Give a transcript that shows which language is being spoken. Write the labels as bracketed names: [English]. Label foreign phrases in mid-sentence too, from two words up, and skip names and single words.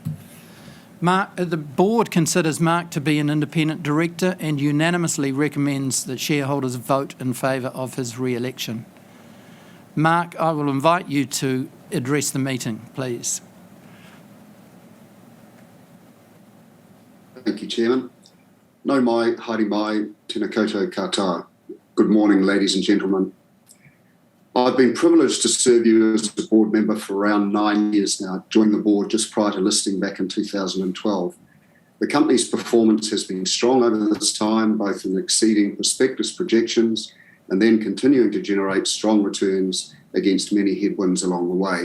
[English] The board considers Mark to be an independent director and unanimously recommends that shareholders vote in favour of his re-election. Mark, I will invite you to address the meeting, please. Thank you, Chairman. [Māori] No mai, haere mai, tēnā koutou katoa. [English] Good morning, ladies and gentlemen. I've been privileged to serve you as a board member for around 9 years now. I joined the board just prior to listing back in 2012. The company's performance has been strong over this time, both in exceeding prospectus projections and then continuing to generate strong returns against many headwinds along the way.